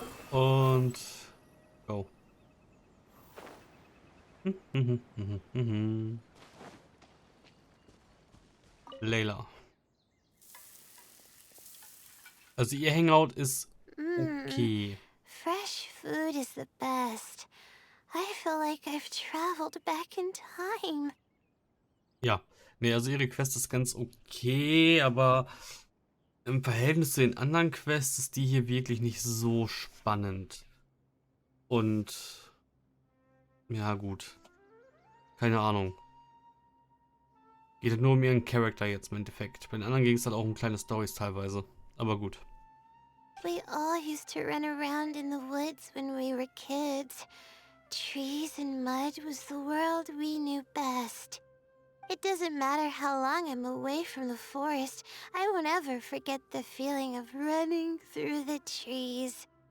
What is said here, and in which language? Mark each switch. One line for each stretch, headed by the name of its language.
German: Und go. Layla. Also ihr Hangout ist okay.
English: Fresh food is the best. I feel like I've traveled back in time.
German: Ja, nee, also ihre Quest ist ganz okay, aber im Verhältnis zu den anderen Quests ist die hier wirklich nicht so spannend. Und ja, gut. Keine Ahnung. Geht halt nur um ihren Charakter jetzt im Endeffekt. Bei den anderen ging es halt auch um kleine Storys teilweise. Aber gut.
English: We all used to run around in the woods when we were kids. Trees and mud was the world we knew best. It doesn't matter how long I'm away from the forest, I won't ever forget the feeling of running through the trees.